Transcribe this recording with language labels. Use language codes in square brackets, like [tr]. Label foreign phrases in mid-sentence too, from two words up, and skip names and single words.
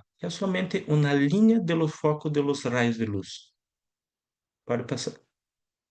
[pt] É somente uma linha [es] de los focos de los rayos de luz. [pt] Pode passar.